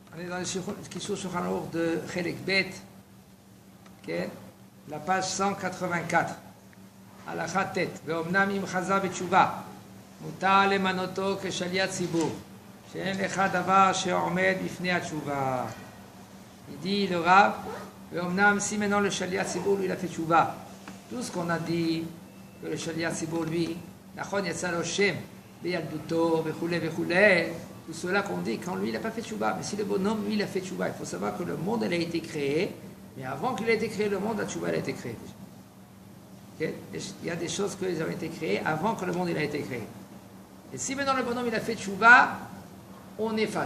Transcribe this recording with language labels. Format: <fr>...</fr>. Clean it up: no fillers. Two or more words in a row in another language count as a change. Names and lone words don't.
<fr>On est dans le Kishur Shulchan Aruch de</fr> <he>חלק ב,</he> <fr>okay? La page 184.</fr> <he>הלכה ט' ואומנם אם חזר בתשובה מותר למנותו כשליח ציבור שאין לך דבר שעומד בפני התשובה.</he> <fr>Il dit le Rav, ואומנם si maintenant le</fr> <he>שליח ציבור</he> <fr>lui il a fait tchouva. Tout ce qu'on a dit que le</fr> <he>שליח ציבור</he> <fr>lui,</fr> <he>נכון יצא לו שם בילדותו וכו' וכו',</he> <fr>tout cela qu'on dit quand lui il n'a pas fait tchouva. Mais si le bonhomme lui il a fait tchouva, il faut savoir que le monde il a été créé, mais avant qu'il ait été créé le monde, la tchouva elle a été créée déjà. Il y a des choses qui ont été créées avant que le monde il a été créé. Et si maintenant le bonhomme il a fait tchouva, on efface.</fr>